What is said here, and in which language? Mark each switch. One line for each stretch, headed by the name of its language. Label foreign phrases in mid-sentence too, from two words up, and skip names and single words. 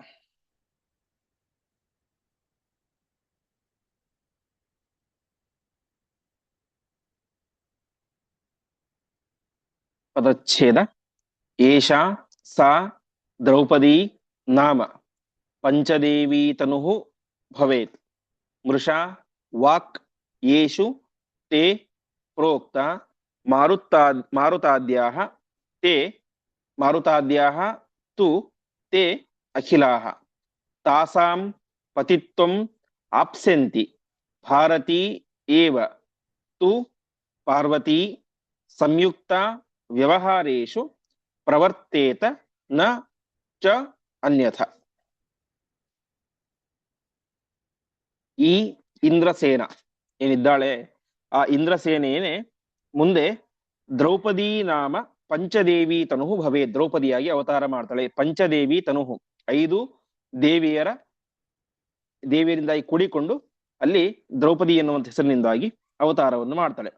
Kannada: ಪದಚ್ಛೇದ.
Sanskrit: ಏಷಾ ಸಾ ದ್ರೌಪದಿ ನಾಮ ಪಂಚದೇವಿ ತನುಃ ಭವೇತ್ ಮೃಷಾ ವಾಕ್ ಯೇಷು ತೇ ಪ್ರೋಕ್ತ ಮಾರುತಾದ್ಯಾಹ ತೇ ಮಾರುತಾದ್ಯಾಹ ತು ತೇ ಅಖಿಲಾಹ ತಾಸಾಂ ಪತಿತ್ವಂ ಆಪ್ಸ್ಯಂತಿ ಭಾರತೀ ಏವ ತು ಪಾರ್ವತಿ ಸಂಯುಕ್ತ ವ್ಯವಹಾರೇಷು ಪ್ರವರ್ತೇತ ನ ಚ ಅನ್ಯಥ.
Kannada: ಈ ಇಂದ್ರಸೇನ ಏನಿದ್ದಾಳೆ ಆ ಇಂದ್ರಸೇನೆಯೇ ಮುಂದೆ
Sanskrit: ದ್ರೌಪದಿ ನಾಮ ಪಂಚದೇವಿ ತನುಹು ಭವೇ,
Kannada: ದ್ರೌಪದಿಯಾಗಿ ಅವತಾರ ಮಾಡ್ತಾಳೆ.
Sanskrit: ಪಂಚದೇವಿ ತನುಹು
Kannada: 5 ದೇವಿಯರಿಂದಾಗಿ ಕೂಡಿಕೊಂಡು ಅಲ್ಲಿ ದ್ರೌಪದಿ ಎನ್ನುವಂತ ಹೆಸರಿನಿಂದಾಗಿ ಅವತಾರವನ್ನು ಮಾಡ್ತಾಳೆ.